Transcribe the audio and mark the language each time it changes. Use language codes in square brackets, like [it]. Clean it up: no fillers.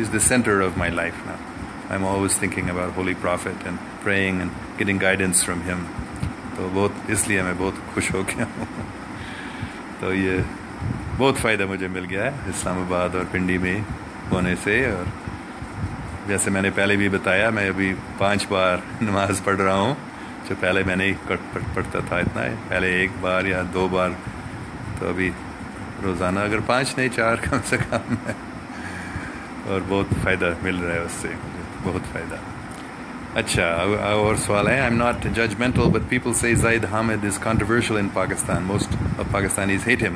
[en] Is the center of my life now. I'm always thinking about Holy Prophet and praying and getting guidance from him. [ur] تو بہت اس لیے میں بہت خوش ہو گیا ہوں. تو یہ بہت فائدہ مجھے مل گیا ہے اسلام آباد اور پنڈی میں ہونے سے. اور جیسے میں نے پہلے بھی بتایا, میں ابھی 5 بار نماز پڑھ رہا ہوں, جو پہلے میں نہیں پڑھتا تھا اتنا. پہلے 1 بار یا 2 بار, تو ابھی روزانہ اگر 5 نہیں 4 کم سے کم ہے. اور بہت فائدہ مل رہا ہے اس سے مجھے, بہت فائدہ. اچھا, اور سوال ہے. [en] I'm not judgmental, but people say Zaid Hamid is controversial in Pakistan. Most of Pakistanis hate him.